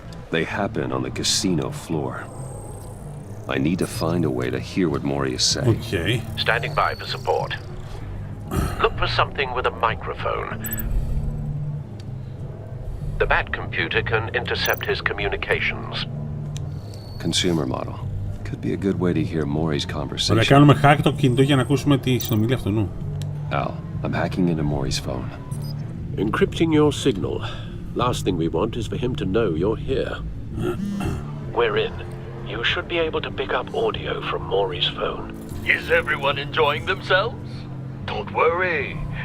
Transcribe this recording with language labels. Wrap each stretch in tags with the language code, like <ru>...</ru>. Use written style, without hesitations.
<en>They happen on the casino floor. I need to find a way to hear what Mori is saying. Okay. Standing by for support. Look for something with a microphone. The Bat computer can intercept his communications. Consumer model. Could be a good way to hear Mori's conversation.</en> <el>Να κάνουμε hack το κινητό για να ακούσουμε τη συνομιλία αυτού νου.</el> <en>Al, I'm hacking into Mori's phone. Encrypting your signal. Last thing we want is for him to know you're here. We're in. You should be able to pick up audio from Mori's phone. Is everyone enjoying themselves? Don't worry.</en>